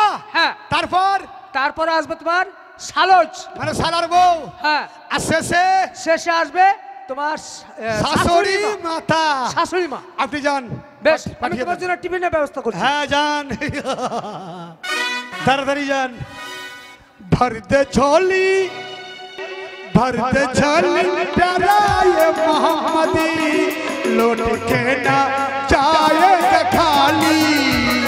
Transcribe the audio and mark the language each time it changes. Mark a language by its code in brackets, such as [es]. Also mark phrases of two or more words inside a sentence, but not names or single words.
[bn] হ্যাঁ। তারপরে আসবে তোমার শালজ, মানে শালার বউ। হ্যাঁ। আর শেষে শেষে আসবে তোমার শাশুড়ি মাতা। শাশুড়ি মা। আপনি যান, বেশ, আমি পাঠিয়ে তোমার দেন। জন্য টিফিনের ব্যবস্থা করছি। হ্যাঁ যান, তাড়াতাড়ি যান। [hi] भर दे झोली, भर दे झोली डराए मोहम्मदी, लौट के ना जाएगा खाली।